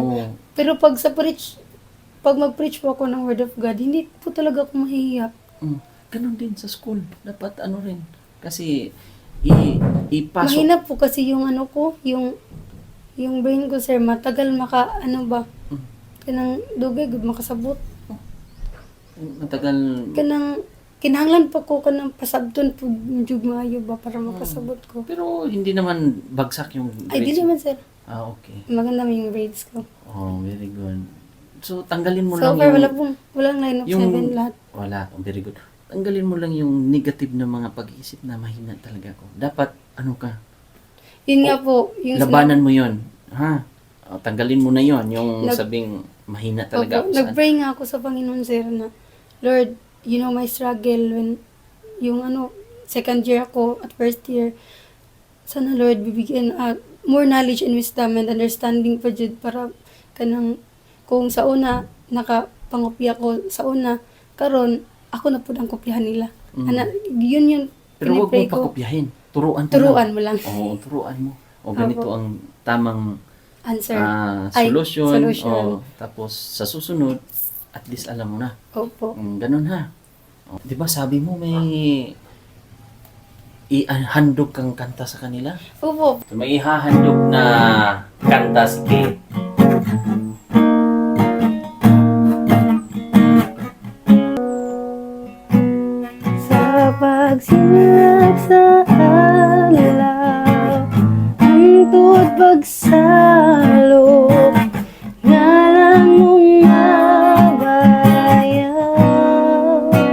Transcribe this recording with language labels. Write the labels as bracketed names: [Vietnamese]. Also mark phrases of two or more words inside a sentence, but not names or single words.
[Filipino] Oo. Pero pag mag-preach po ako ng [English] Word of God, [Filipino] hindi po talaga ako mahihiya. Ganon din sa school. Dapat rin. Kasi, ipasok. Mahina po kasi yung ano ko, yung brain ko, sir, matagal ano ba, [Cebuano] kanang dugay, good makasabot. [Filipino] Matagal. [Cebuano] Kinahanglan pa ko kanang pasabton po jud maayo ba para makasabot ko. [Filipino] Pero hindi naman bagsak yung Ay, di grades mo. naman, sir. Okay. Maganda yung grades ko. [English] Oh, very good. So, [Filipino] tanggalin mo So lang far, yung... walang [English] line of [Filipino] yung- 7 lahat. [English] Wala. Oh, very good. [Filipino] Tanggalin mo lang yung negative na mga pag-iisip na mahina talaga ako. Dapat, ano ka, Yun nga po, yung labanan mo yon, ha? O, tanggalin mo na yon, yung Nag- sabing mahina talaga ako saan. nag-pray nga ako sa Panginoon, sir, na Lord, [English] you know my struggle when yung second year [Filipino] ako at [English] first year. [Filipino] Sana Lord, bibigyan [English] more knowledge and wisdom and understanding [Cebuano] pa jud para kanang kung sa una nakapangopya ko sa una karon ako na pud ang kopyahan nila. [Filipino] Yun yung Pero huwag pinipray mo ko. pakopyahin. Turuan Mo lang. Oo, turuan mo. O ganito Opo. ang tamang Answer. Ay, solution. solution. O, tapos sa susunod, at least alam mo na. Opo. Ganun ha. O, di ba sabi mo may ihandog kang kanta sa kanila? Opo. So, may ihahandog na kanta si Kate. [Cebuano] Sa pagsilap sa alaw, hangtod pagsalo, ngalan mong mabayaw.